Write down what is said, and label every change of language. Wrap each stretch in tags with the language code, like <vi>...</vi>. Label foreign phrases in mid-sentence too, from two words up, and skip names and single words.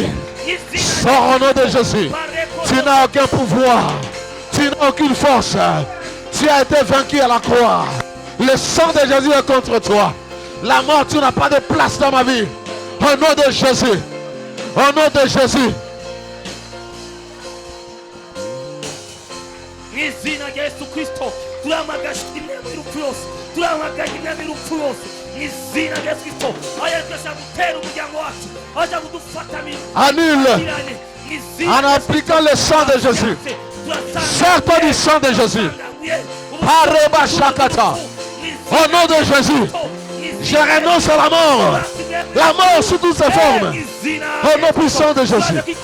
<fr>Sors au nom de Jésus. Tu n'as aucun pouvoir. Tu n'as aucune force. Tu as été vaincu à la croix. Le sang de Jésus est contre toi. La mort, tu n'as pas de place dans ma vie. Au nom de Jésus. Au nom de Jésus.</fr> <rn>Izina rya Yesu Kristo turamagaje imyami y'urupfu yose, turamagaje imyami y'urupfu yose. Izina rya Yesu Kristo ayakesha gutera umuryango wacu, aja kudufata</rn> <fr>annule en appliquant le sang de Jésus. Sors-toi du sang de Jésus. Pareba Shakata. Au nom de Jésus, je renonce à la mort. La mort sous toutes ses formes. Au nom puissant de Jésus.</fr>